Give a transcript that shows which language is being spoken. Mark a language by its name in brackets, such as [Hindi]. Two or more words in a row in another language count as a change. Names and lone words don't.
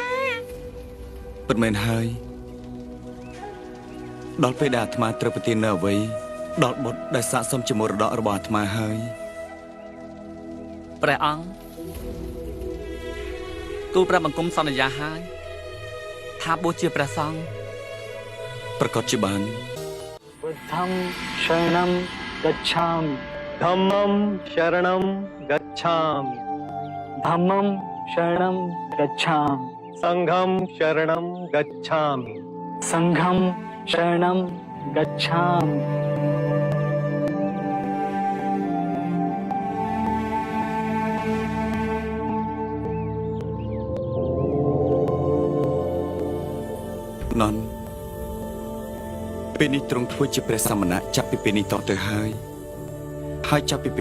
[Khmer] ពិតមែនហើយដល់ពេលដែលអាត្មាត្រូវប្រទាននៅអ្វីដល់បុត្រដែលស័ក្តិសមជាមរតករបស់អាត្មាហើយ ព្រះអង្គទូលព្រះបង្គំសន្យាហើយថាបួសជាព្រះសង្ឃ ប្រកាសជាបាន [Pali] बुद्धं शरणं गच्छामि धम्मं शरणं गच्छामि धम्मं शरणं गच्छामि संघं शरणं गच्छामि संघं शरणं गच्छामि [Khmer] នន់ពេលនេះទ្រង់ធ្វើជាព្រះសមណៈចាប់ពីពេលនេះតទៅហើយចាប់ពីពេល